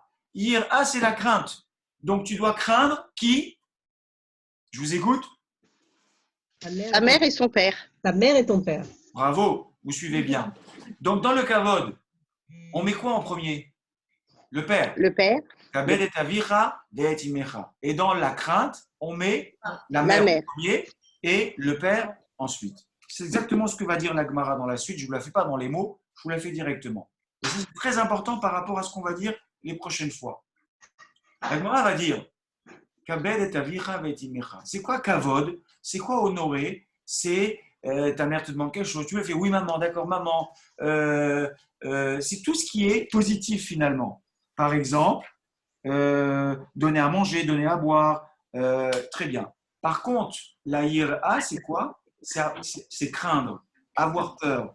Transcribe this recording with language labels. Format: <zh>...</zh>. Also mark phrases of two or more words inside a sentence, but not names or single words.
<fr>Yir'a, c'est la crainte. Donc, tu dois craindre qui? Je vous écoute. Ta mère et son père. Ta mère et ton père. Bravo, vous suivez bien. Donc, dans le kavod, on met quoi en premier? Le père. Le père.</fr> <he>כבד את אביך ואת אמך.</he> <fr>Et dans la crainte, on met la mère en premier et le père ensuite. C'est exactement ce que va dire la Gemara dans la suite. Je ne vous la fais pas dans les mots, je vous la fais directement. Et c'est très important par rapport à ce qu'on va dire les prochaines fois. La Gemara va dire</fr> <he>כבד את אביך ואת אמך.</he> <fr>C'est quoi kavod? C'est quoi honorer? C'est ta mère te demande quelque chose, tu lui fais oui maman, d'accord maman. C'est tout ce qui est positif finalement. Par exemple, donner à manger, donner à boire, très bien. Par contre, la ira, c'est quoi? C'est craindre, avoir peur.</fr>